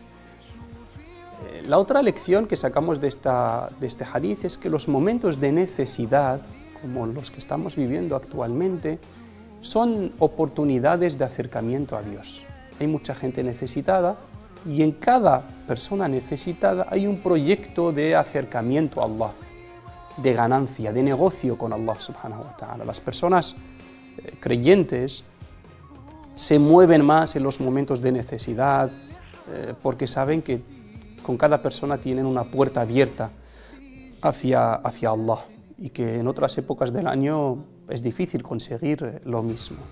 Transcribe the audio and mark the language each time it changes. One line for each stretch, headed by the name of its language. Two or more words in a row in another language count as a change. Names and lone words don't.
Spanish: La otra lección que sacamos de este hadith es que los momentos de necesidad, como los que estamos viviendo actualmente, son oportunidades de acercamiento a Dios. Hay mucha gente necesitada y en cada persona necesitada hay un proyecto de acercamiento a Allah, de ganancia, de negocio con Allah
Arabic: سبحانه وتعالى.
Spanish: Las personas creyentes se mueven más en los momentos de necesidad porque saben que con cada persona tienen una puerta abierta hacia Allah. y que en otras épocas del año es difícil conseguir lo mismo.